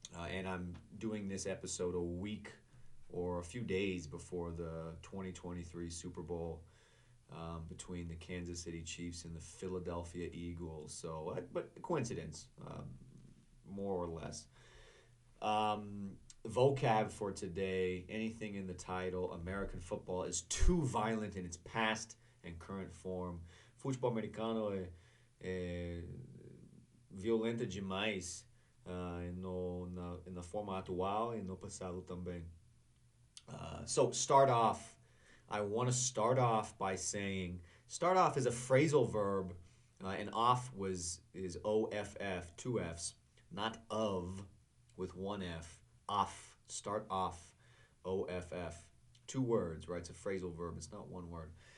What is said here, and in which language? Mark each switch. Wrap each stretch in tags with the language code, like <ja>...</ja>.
<en>And I'm doing this episode a week or a few days before the 2023 Super Bowl between the Kansas City Chiefs and the Philadelphia Eagles. So, but coincidence, more or less. Vocab for today, anything in the title, American football is too violent in its past and current form.</en> <pt>Futebol americano é violenta demais na forma atual e no passado também.</pt> <en>So start off. I want to start off by saying start off is a phrasal verb, and off is OFF, two Fs, not of with one F. Off, start off, OFF. Two words, right? It's a phrasal verb. It's not one word.</en>